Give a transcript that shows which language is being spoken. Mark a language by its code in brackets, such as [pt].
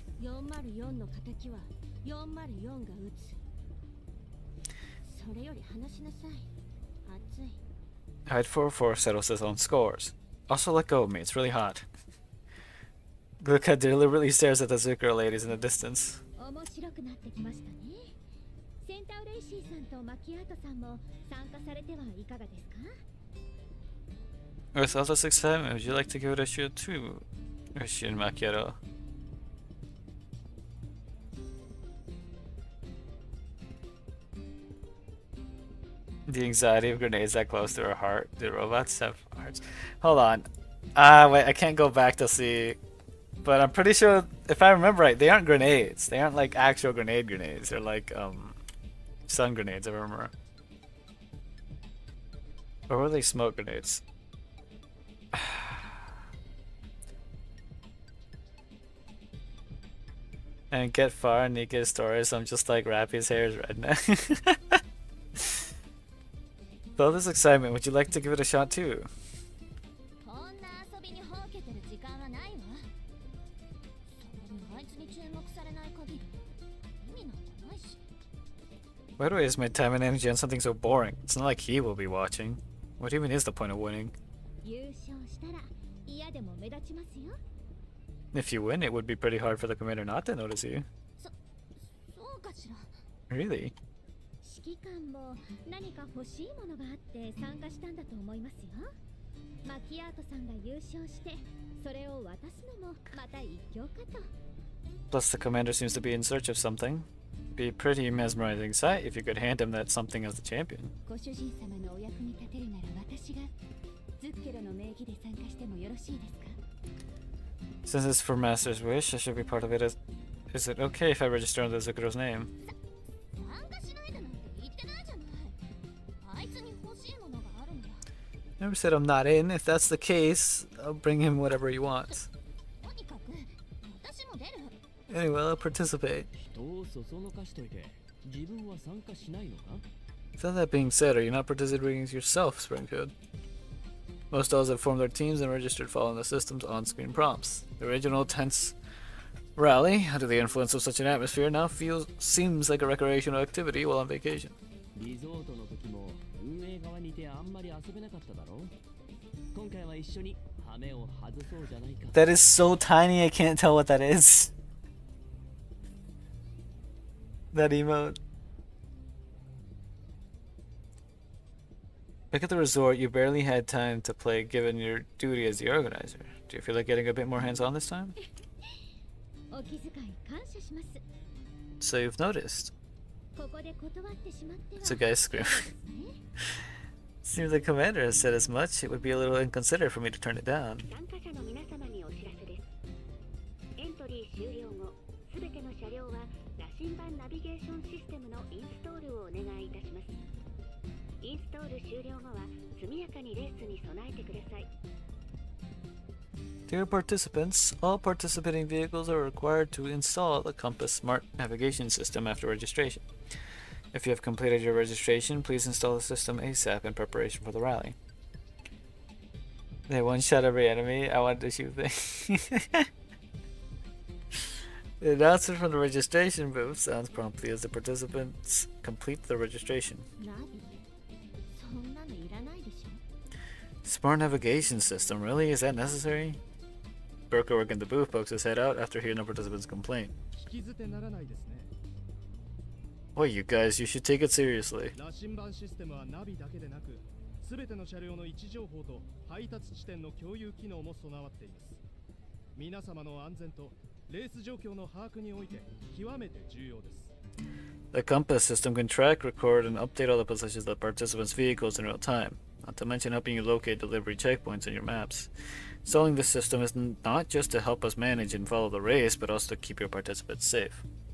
[ja] 404の敵は404が撃つ。それより話しなさい。熱い。 [en] I'd 404 settles his own scores. Also let go of me, it's really hot. Gluka deliberately stares at the Zucchero ladies in the distance. [ja] 面白くなってきましたね。センタウレイシーさんとマキアートさんも参加されてはいかがですか？ [en] With all this excitement, would you like to give it a shot too, Christian Macchiato? The anxiety of grenades that close to her heart. Do robots have hearts? Hold on. Wait, I can't go back to see. But I'm pretty sure, if I remember right, they aren't grenades. They aren't like actual grenades. They're like, stun grenades, if I remember. Or were they smoke grenades? And get far and Nika's story, so I'm just like, Rappy's hair is red now. With all this excitement, would you like to give it a shot too? [ja] こんな遊びにほうけてる時間はないわ。それにあいつに注目されない限り意味なんてないし。 [en] Why do I waste my time and energy on something so boring? It's not like he will be watching. What even is the point of winning? [ja] 優勝したら嫌でも目立ちますよ。 [en] If you win, it would be pretty hard for the commander not to notice you. [ja] そうかしら。 [en] Really? [ja] 指揮官も何か欲しいものがあって参加したんだと思いますよ。マキアートさんが優勝してそれを渡すのもまた一興かと。 [en] Plus, the commander seems to be in search of something. Be a pretty mesmerizing sight if you could hand him that something as the champion. [ja] ご主人様のお役に立てるなら私がズッケロの名義で参加してもよろしいですか？ [en] Since it's for Master's wish, I should be part of it. Is it okay if I register under Zucchero's name? [ja] 参加しないでなんて言ってないじゃない。あいつに欲しいものがあるんだ。 [en] Never said I'm not in. If that's the case, I'll bring him whatever he wants. [ja] とにかく私も出る。 [en] Anyway, I'll participate. [ja] 人をそそのかしといて自分は参加しないのか？ [en] So that being said, are you not participating yourself, Springfield? Most dolls have formed their teams and registered following the system's on-screen prompts. The original tense rally, under the influence of such an atmosphere, now seems like a recreational activity while on vacation. [ja] リゾートの時も運営側にいてあんまり遊べなかっただろう？今回は一緒に羽目を外そうじゃないか。 [en] That is so tiny, I can't tell what that is. That emote. Back at the resort, you barely had time to play given your duty as the organizer. Do you feel like getting a bit more hands-on this time? [ja] お気遣い感謝します。 [en] So you've noticed. [ja] ここで断ってしまっては。 [en] It's a guy screaming. Seems the commander has said as much. It would be a little inconsiderate for me to turn it down. [ja] 参加者の皆様にお知らせです。エントリー終了後、すべての車両は羅針盤ナビゲーションシステムのインストールをお願いいたします。インストール終了後は速やかにレースに備えてください。 [en] Dear participants, all participating vehicles are required to install the Compass Smart Navigation System after registration. If you have completed your registration, please install the system ASAP in preparation for the rally. They one-shot every enemy. I wanted to shoot things. The announcement from the registration booth sounds promptly as the participants complete the registration. [ja] ナビそんなのいらないでしょ。 [en] Smart navigation system, really? Is that necessary? Burker working the booth pokes his head out after hearing the participants complain. [ja] 引き捨てならないですね。 [en] Boy, you guys, you should take it seriously. [ja] 羅針盤システムはナビだけでなく、すべての車両の位置情報と配達地点の共有機能も備わっています。皆様の安全とレース状況の把握において極めて重要です。 [en] The compass system can track, record, and update all the positions of the participants' vehicles in real time, not to mention helping you locate delivery checkpoints in your maps. Installing this system is not just to help us manage and follow the race, but also to keep your participants safe.